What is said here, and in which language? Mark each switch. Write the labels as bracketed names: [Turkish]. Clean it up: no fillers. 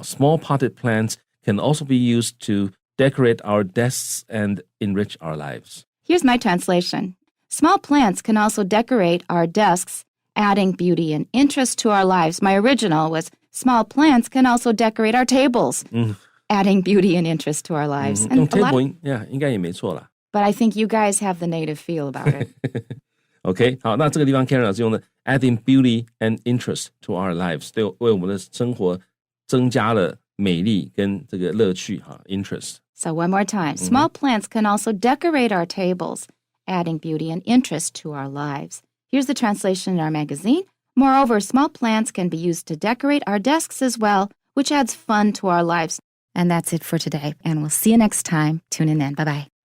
[English] Small potted plants can also be used to decorate our desks and enrich our lives. Here's my translation. Small plants can also decorate our desks, adding beauty and interest to our lives. My original was small plants can also decorate our tables, adding beauty and interest to our lives. And table, yeah, [Chinese] 应该也没错啦。 [English] But I think you guys have the native feel about it. [Chinese] OK， 好，那这个地方 Karen 老师用的 [English] adding beauty and interest to our lives， [Chinese] 对，为我们的生活增加了美丽跟这个乐趣哈 interest。 [English] So one more time. Small plants can also decorate our tables, adding beauty and interest to our lives. Here's the translation in our magazine. Moreover, small plants can be used to decorate our desks as well, which adds fun to our lives. And that's it for today. And we'll see you next time. Tune in then. Bye-bye.